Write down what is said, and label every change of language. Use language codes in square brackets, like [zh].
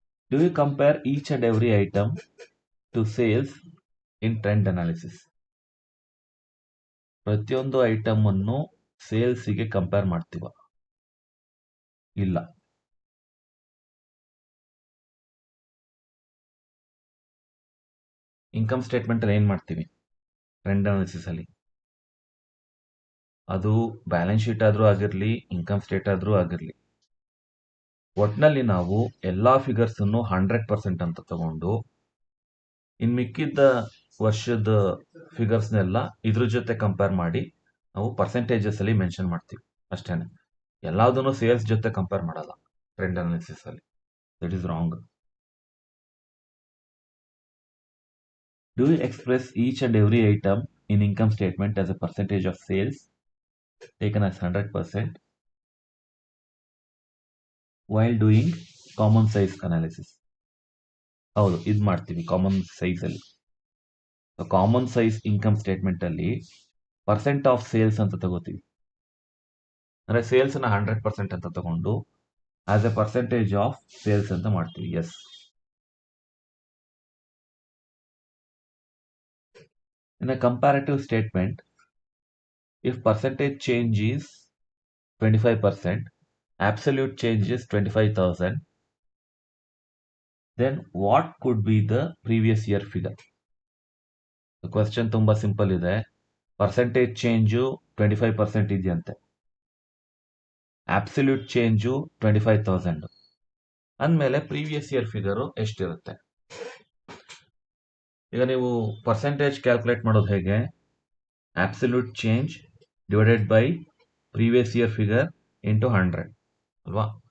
[en] Do you compare each and every item to sales in trend analysis? [kn] ಪ್ರತಿಯೊಂದು item ಅನ್ನು ಸೇಲ್ಸ್ಗೆ compare ಮಾಡ್ತೀವ? ಇಲ್ಲ. Income statement ಅಲ್ಲಿ ಏನ್ ಮಾಡ್ತೀವಿ ಟ್ರೆಂಡ್ ಅನಾಲಿಸಿಸ್ ಅಲ್ಲಿ? ಅದು ಬ್ಯಾಲೆನ್ಸ್ ಶೀಟ್ ಆದ್ರೂ ಆಗಿರ್ಲಿ, ಇನ್ಕಮ್ ಸ್ಟೇಟ್ ಆದ್ರೂ ಆಗಿರ್ಲಿ, ಒಟ್ನಲ್ಲಿ ನಾವು ಎಲ್ಲಾ ಫಿಗರ್ಸ್ ಅನ್ನು 100% ಅಂತ ತಗೊಂಡು ಇನ್ ಮಿಕ್ಕಿದ್ದ ವರ್ಷದ ಫಿಗರ್ಸ್ನೆಲ್ಲ ಇದ್ರ ಜೊತೆ ಕಂಪೇರ್ ಮಾಡಿ ನಾವು ಪರ್ಸೆಂಟೇಜಸ್ ಅಲ್ಲಿ ಮೆನ್ಷನ್ ಮಾಡ್ತೀವಿ ಅಷ್ಟೇನೆ. ಎಲ್ಲದನ್ನು ಸೇಲ್ಸ್ ಜೊತೆ ಕಂಪೇರ್ ಮಾಡಲ್ಲ ಟ್ರೆಂಡ್ ಅನಾಲಿಸಿಸ್ ಅಲ್ಲಿ. [en] That is wrong. Do you express each and every item in income statement as a percentage of sales taken as 100% while doing common size analysis? [kn] ಹೌದು, ಇದು ಮಾಡ್ತೀವಿ ಕಾಮನ್ ಸೈಜ್ ಅಲ್ಲಿ. Common size income statement ಅಲ್ಲಿ percent of sales ಅಂತ ತಗೋತೀವಿ. ಅಂದ್ರೆ sales ನ 100% ಅಂತ ತಗೊಂಡು [en] as a percentage of sales [kn] ಅಂತ ಮಾಡ್ತೀವಿ. [en] Yes. In a comparative statement, if percentage change is 25%, absolute change is 25,000, then what could be the previous year figure? The question [kn] ತುಂಬಾ simple ಇದೆ. ಪರ್ಸೆಂಟೇಜ್ ಚೇಂಜು 25% ಇದೆಯಂತೆ, absolute change 25,000 ಅಂದಮೇಲೆ previous year figure ಎಷ್ಟಿರುತ್ತೆ? ಈಗ ನೀವು percentage calculate ಮಾಡೋದು ಹೇಗೆ? Absolute change divided by previous year figure into 100 ಅಲ್ವಾ?